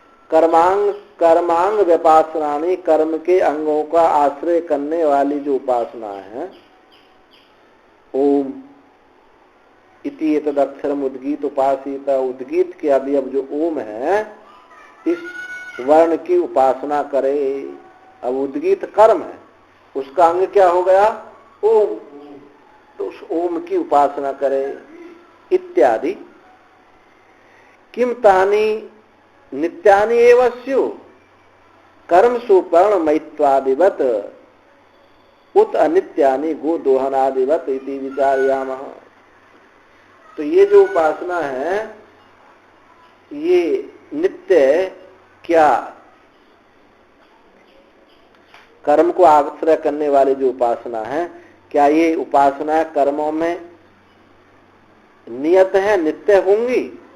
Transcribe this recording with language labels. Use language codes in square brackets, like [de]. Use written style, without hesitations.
[hi] कर्मांग विपासनानि, कर्म के अंगों का आश्रय करने वाली जो उपासना है, [sa] ओम इति एतद अक्षरम उद्गीत उपासित, [hi] उद्गीत के अवयव जो ओम है इस वर्ण की उपासना करे। अब उद्गीत कर्म है, उसका अंग क्या हो गया? ओम, तो उस ओम की उपासना करे। [sa] इत्यादि किम तानि नित्यानि एव स्यु कर्म सुपर्ण मैत्वादिवत उत अनित्यानि गो दोहनादिवत इति विचारयामः। [hi] तो ये जो उपासना है ये नित्य क्या, कर्म को आश्रय करने वाली जो उपासना है, क्या ये उपासना कर्मों में नियत है, नित्य होंगी?